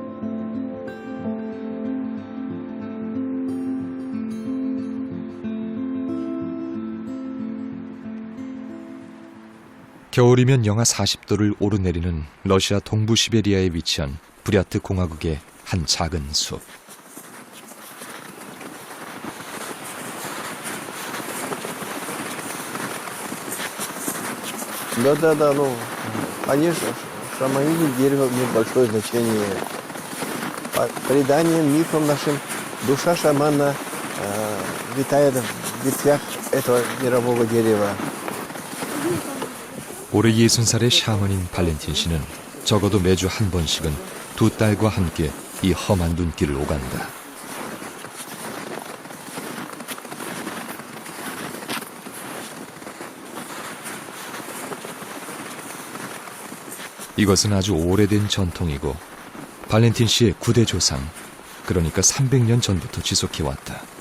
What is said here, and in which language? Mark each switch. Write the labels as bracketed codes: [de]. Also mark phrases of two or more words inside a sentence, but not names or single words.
[ko] 겨울이면 영하 40도를 오르내리는 러시아 동부 시베리아에 위치한 부랴트 공화국의 한 작은 숲. [ru] Да, ну, конечно, шаманизм дерева имеет большое значение. По преданиям, мифам нашим, душа шамана витает в ветвях этого мирового дерева. [ko] 올해 60살의 샤먼인 발렌틴 씨는 적어도 매주 한 번씩은 2딸과 함께 이 험한 눈길을 오간다. 이것은 아주 오래된 전통이고 발렌틴 씨의 9대 조상, 그러니까 300년 전부터 지속해왔다.